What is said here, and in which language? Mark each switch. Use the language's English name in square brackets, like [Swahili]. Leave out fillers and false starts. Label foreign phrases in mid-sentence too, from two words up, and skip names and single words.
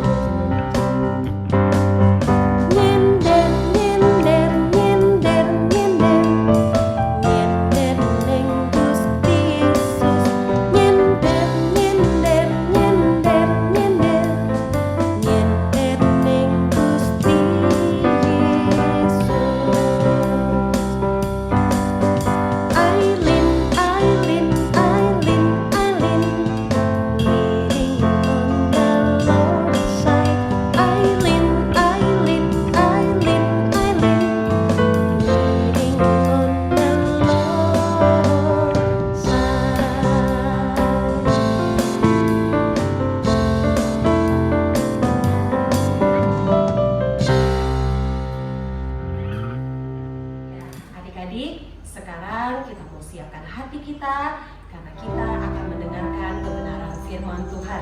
[Javanese] Nyender ning Gusti Yesus. Nyender ning Gusti Yesus. [English] I lean, leaning on the Lord's side. I lean, leaning on the Lord's [Indonesian] Ya, adik-adik, sekarang kita mau siapkan hati kita karena kita akan mendengarkan kebenaran firman Tuhan.